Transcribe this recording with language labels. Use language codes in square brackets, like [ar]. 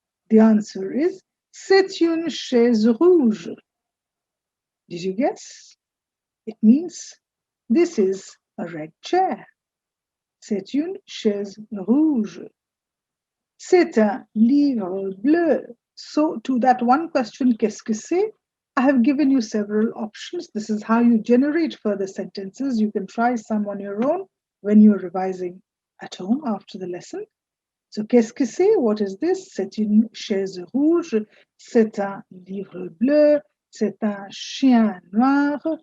[en] The answer is [fr] c'est une chaise rouge. [en] Did you guess? It means this is a red chair. [fr] C'est une chaise rouge. C'est un livre bleu. [en] So to that one question, [fr] qu'est-ce que c'est? [en] I have given you several options. This is how you generate further sentences. You can try some on your own when you're revising at home after the lesson. [fr] So, qu'est-ce que c'est? [en] What is this? [fr] C'est une chaise rouge. C'est un livre bleu. C'est un chien noir.